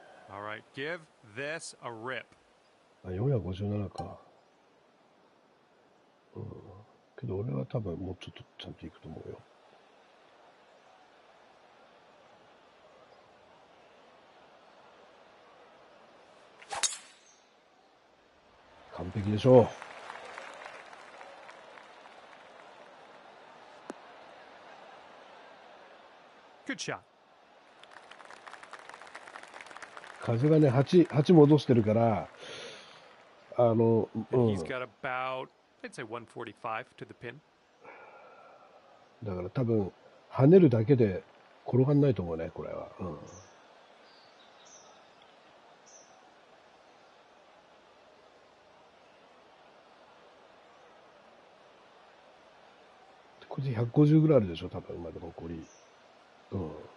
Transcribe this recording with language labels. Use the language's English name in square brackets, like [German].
[English] All right, give this a rip. [Japanese] あ、457か。うん。けど俺は多分もうちょっとちゃんといくと思うよ。完璧でしょう。 [English] Good shot. [Japanese] 風がね、8戻してるから、 [English] And he's got about, I'd say 145 to the pin. [Japanese] だから多分、跳ねるだけで転がんないと思うね、これは。うん。これで150ぐらいあるでしょ、多分、まだ残り。うん。